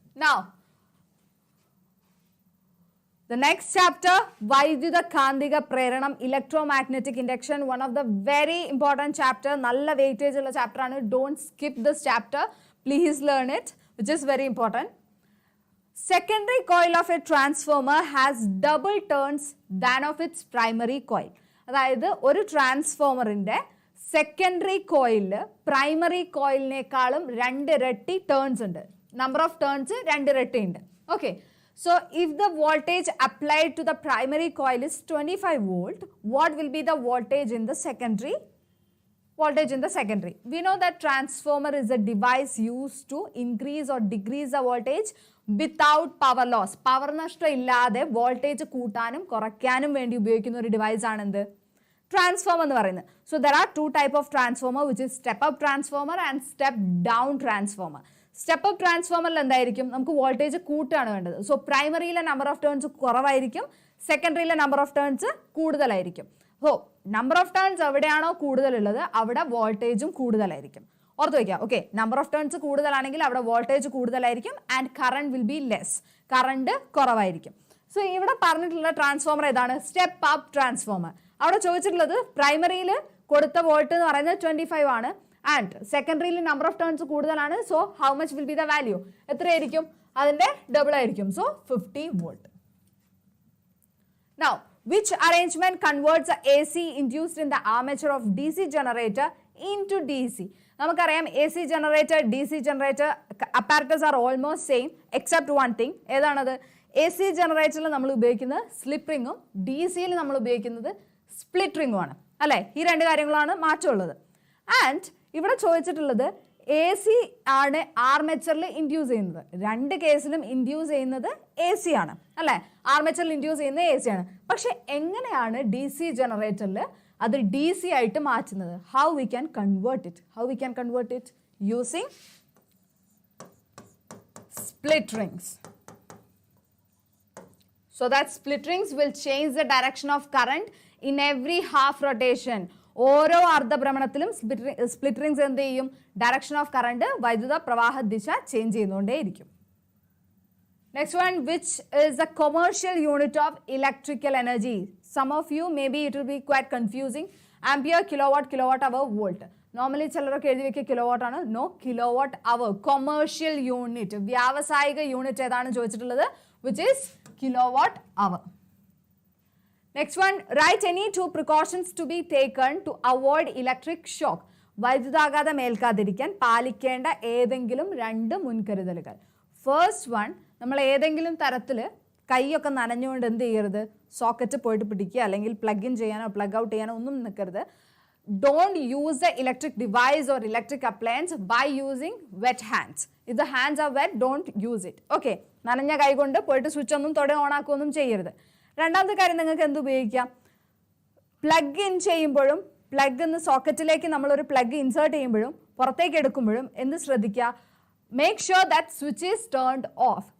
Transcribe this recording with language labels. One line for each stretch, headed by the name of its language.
English: Now, the next chapter,
Malayalam: വൈദ്യുത കാന്തിക പ്രേരണം,
English: electromagnetic induction, one of the very important chapter.
Malayalam: നല്ല weightage ഉള്ള chapter ആണ്.
English: Don't skip this chapter. Please learn it, which is very important. Secondary coil of a transformer has double turns than of its primary coil.
Malayalam: അതായത് ഒരു ട്രാൻസ്ഫോമറിന്റെ secondary കോയിലില് primary കോയിലിനേക്കാളും 2 ഇരട്ടി turns ഉണ്ട്. Number of turns 2 ഇരട്ടി ഉണ്ട്. Okay.
English: So, if the voltage applied to the primary coil is 25 volt, what will be the voltage in the secondary? Voltage in the secondary. We know that transformer is a device used to increase or decrease the voltage without power loss.
Malayalam: Power നഷ്ടം ഇല്ലാതെ voltage കൂട്ടാനും കുറയ്ക്കാനും വേണ്ടി ഉപയോഗിക്കുന്ന ഒരു device ആണ് എന്ത്? Transformer എന്ന് പറയുന്നത്.
English: So, there are 2 types of transformer, which is step-up transformer and step-down transformer.
Malayalam: Step ട്രാൻസ്ഫോമറിൽ എന്തായിരിക്കും? നമുക്ക് വോൾട്ടേജ് കൂട്ടാണ് വേണ്ടത്. സോ പ്രൈമറിയിലെ നമ്പർ ഓഫ് ടേൺസ് കുറവായിരിക്കും, സെക്കൻഡറിയിലെ നമ്പർ ഓഫ് ടേൺസ് കൂടുതലായിരിക്കും. സോ നമ്പർ ഓഫ് ടേൺസ് എവിടെയാണോ കൂടുതലുള്ളത് അവിടെ വോൾട്ടേജും കൂടുതലായിരിക്കും. ഓർത്ത് വയ്ക്കുക. ഓക്കെ. നമ്പർ ഓഫ് ടേൺസ് കൂടുതലാണെങ്കിൽ അവിടെ വോൾട്ടേജ് കൂടുതലായിരിക്കും and
English: Current will be less.
Malayalam: Current കുറവായിരിക്കും. സോ ഇവിടെ പറഞ്ഞിട്ടുള്ള ട്രാൻസ്ഫോമർ ഏതാണ്? Step up transformer. അവിടെ ചോദിച്ചിട്ടുള്ളത് പ്രൈമറിയിൽ കൊടുത്ത വോൾട്ട് എന്ന് പറയുന്നത് 25 ആണ്.
English: And secondary number of turns
Malayalam: കൂടുതലാണ്.
English: So how much will be the value?
Malayalam: എത്രയായിരിക്കും? അതിന്റെ ഡബിൾ ആയിരിക്കും.
English: So 50 volt. Now, which arrangement converts the AC induced in the armature of DC generator into DC?
Malayalam: നമുക്കറിയാം
English: AC generator, DC generator apparatus are almost same except one thing.
Malayalam: ഏതാണത്? AC generatorയിൽ നമ്മൾ ഉപയോഗിക്കുന്നത് slip റിങ്ങും DCയിൽ നമ്മൾ ഉപയോഗിക്കുന്നത് split റിങ്ങും ആണ്. അല്ലേ? ഈ 2 കാര്യങ്ങളാണ് മാറ്റമുള്ളത്. ആൻഡ് ഇവിടെ ചോദിച്ചിട്ടുള്ളത് AC ആണ് ആർമേച്ചറിൽ ഇൻഡ്യൂസ് ചെയ്യുന്നത്. 2 കേസിലും ഇൻഡ്യൂസ് ചെയ്യുന്നത് AC ആണ്. അല്ലേ? ആർമേച്ചറിൽ ഇൻഡ്യൂസ് ചെയ്യുന്നത് AC ആണ്. പക്ഷെ എങ്ങനെയാണ് DC ജനറേറ്ററിൽ അത് DC ആയിട്ട് മാറ്റുന്നത്?
English: How we can convert it? Using split rings. So that split rings will change the direction of current in every half rotation.
Malayalam: ഓരോ അർദ്ധഭ്രമണത്തിലും സ്പ്ലിറ്റ് റിങ്സ് എന്ത് ചെയ്യും?
English: direction of current,
Malayalam: വൈദ്യുത പ്രവാഹ ദിശ change ചെയ്യുന്നുകൊണ്ടേയിരിക്കും.
English: Next one, which is a commercial unit of electrical energy? Some of you may be it will be quite confusing. Ampere, kilowatt hour, volt.
Malayalam: Normally ചിലരൊക്കെ എഴുതി വെക്കുക kilowatt ആണ്. No, kilowatt അവർ. Commercial unit, വ്യാവസായിക unit ഏതാണ് ചോദിച്ചിട്ടുള്ളത്?
English: Which is kilowatt hour. Next one, write any two precautions to be taken to avoid electric shock.
Malayalam: വൈദ്യുതാഘാതം ഏൽക്കാതിരിക്കാൻ പാലിക്കേണ്ട ഏതെങ്കിലും 2 മുൻകരുതലുകൾ. ഫസ്റ്റ് വൺ, നമ്മൾ ഏതെങ്കിലും തരത്തിൽ കൈയൊക്കെ നനഞ്ഞുകൊണ്ട് എന്ത് ചെയ്യരുത്, സോക്കറ്റ് പോയിട്ട് പിടിക്കുക അല്ലെങ്കിൽ പ്ലഗ് ഇൻ ചെയ്യാനോ പ്ലഗ് ഔട്ട് ചെയ്യാനോ ഒന്നും നിൽക്കരുത്.
English: Don't use the electric device or electric appliance by using wet hands. If the hands are wet, don't use it.
Malayalam: Okay, നനഞ്ഞ കൈ കൊണ്ട് പോയിട്ട് സ്വിച്ച് ഒന്നും തൊടെ ഓൺ ആക്കുകയൊന്നും ചെയ്യരുത്. രണ്ടാമത്തെ കാര്യം, നിങ്ങൾക്ക് എന്ത് ഉപയോഗിക്കാം, പ്ലഗ് ഇൻ ചെയ്യുമ്പോഴും പ്ലഗ് ഇന്ന് സോക്കറ്റിലേക്ക് നമ്മളൊരു പ്ലഗ് ഇൻസേർട്ട് ചെയ്യുമ്പോഴും പുറത്തേക്ക് എടുക്കുമ്പോഴും എന്ത് ശ്രദ്ധിക്കുക,
English: Make sure that switch is turned off.